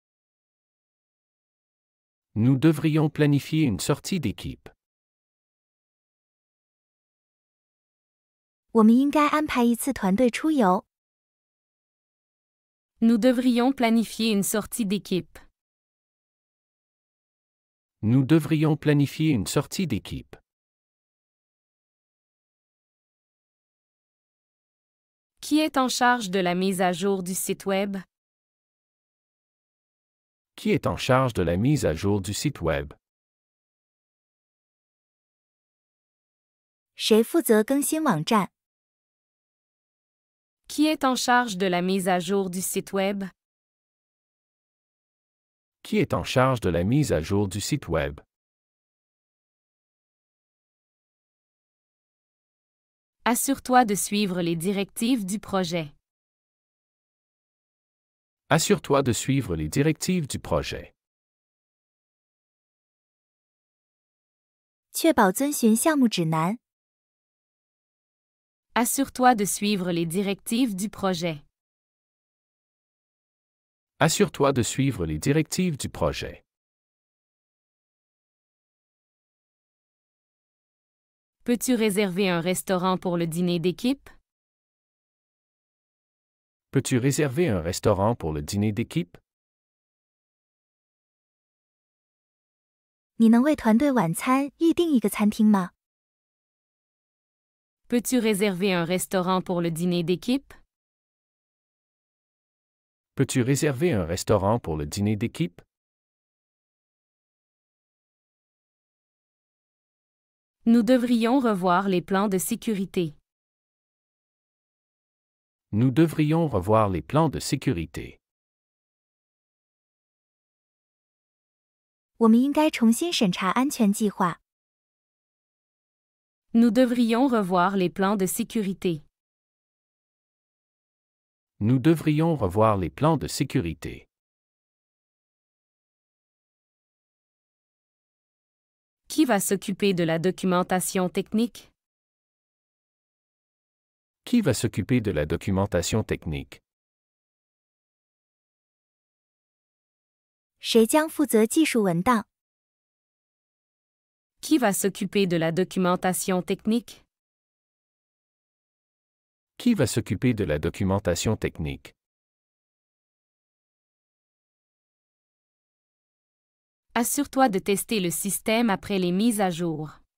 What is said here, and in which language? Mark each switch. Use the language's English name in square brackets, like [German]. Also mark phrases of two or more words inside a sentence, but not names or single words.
[French] Nous devrions planifier une sortie d'équipe. [Chinese] 我们应该安排一次团队出游。 [French] Nous devrions planifier une sortie d'équipe. Nous devrions planifier une sortie d'équipe. Qui est en charge de la mise à jour du site Web? Qui est en charge de la mise à jour du site Web? [Chinese] 谁负责更新网站？ [French] Qui est en charge de la mise à jour du site Web? Qui est en charge de la mise à jour du site Web? Assure-toi de suivre les directives du projet. Assure-toi de suivre les directives du projet. [Chinese] 确保遵循项目指南。 [French] Assure-toi de suivre les directives du projet. Assure-toi de suivre les directives du projet. Peux-tu réserver un restaurant pour le dîner d'équipe? Peux-tu réserver un restaurant pour le dîner d'équipe? [Chinese] 你能为团队晚餐预订一个餐厅吗？ [French] Peux-tu réserver un restaurant pour le dîner d'équipe? Peux-tu réserver un restaurant pour le dîner d'équipe? Nous devrions revoir les plans de sécurité. Nous devrions revoir les plans de sécurité. [Chinese] 我们应该重新审查安全计划。 [French] Nous devrions revoir les plans de sécurité. Nous devrions revoir les plans de sécurité. Qui va s'occuper de la documentation technique? Qui va s'occuper de la documentation technique? [Chinese] 谁将负责技术文档？ [French] Qui va s'occuper de la documentation technique? Qui va s'occuper de la documentation technique? Assure-toi de tester le système après les mises à jour.